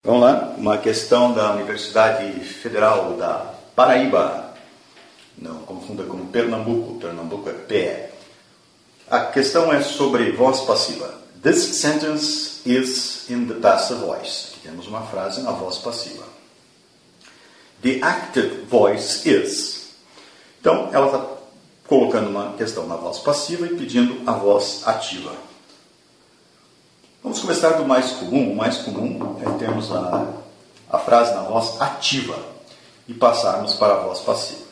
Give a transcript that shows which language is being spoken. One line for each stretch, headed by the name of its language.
Portuguese: Vamos lá, uma questão da Universidade Federal da Paraíba. Não confunda com Pernambuco, Pernambuco é PE. A questão é sobre voz passiva.
English: This sentence is in the passive voice.
Portuguese: Aqui temos uma frase na voz passiva.
English: The active voice is.
Portuguese: Então, ela está colocando uma questão na voz passiva e pedindo a voz ativa. Vamos começar do mais comum. O mais comum é termos a frase na voz ativa e passarmos para a voz passiva.